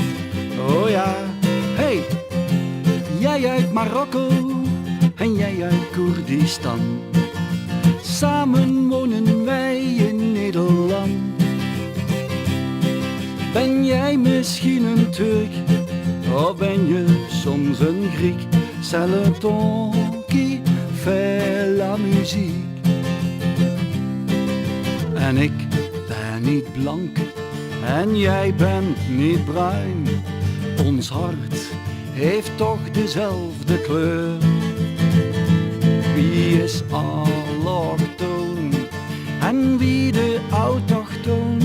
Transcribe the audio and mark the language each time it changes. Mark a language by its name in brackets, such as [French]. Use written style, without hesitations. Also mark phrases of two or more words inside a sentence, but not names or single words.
[Dutch] Oh ja, hey, jij uit Marokko en jij uit Koerdistan. Samen wonen wij in Nederland. Ben jij misschien een Turk of ben je soms een Griek? [French] C'est le ton qui fait la musique. [Dutch] En ik ben niet blank en jij bent niet bruin. Ons hart heeft toch dezelfde kleur. Wie is allochtoon en wie de autochtoon?